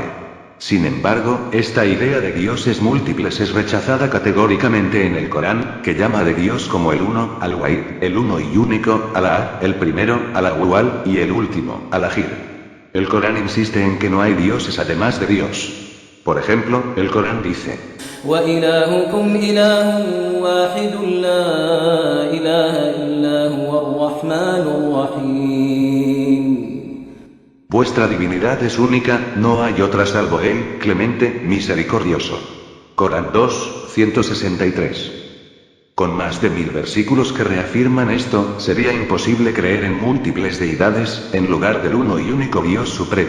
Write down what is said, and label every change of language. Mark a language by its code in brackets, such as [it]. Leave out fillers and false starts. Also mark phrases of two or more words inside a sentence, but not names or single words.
[es] Sin embargo, esta idea de dioses múltiples es rechazada categóricamente en el Corán, que llama de Dios como el uno, Al-Wahid, el uno y único, Alá, el primero, Al-Awwal, y el último, Al-Akhir. El Corán insiste en que no hay dioses además de Dios. Por ejemplo, el Corán dice: [ar] وَإِلَٰهُكُمْ إِلَٰهٌ وَاحِدٌ لَّا إِلَٰهَ إِلَّا هُوَ الرَّحْمَٰنُ الرَّحِيمُ. [es] Vuestra divinidad es única, no hay otra salvo Él, clemente, misericordioso. Corán 2, 163. Con más de 1000 versículos que reafirman esto, sería imposible creer en múltiples deidades, en lugar del uno y único Dios supremo.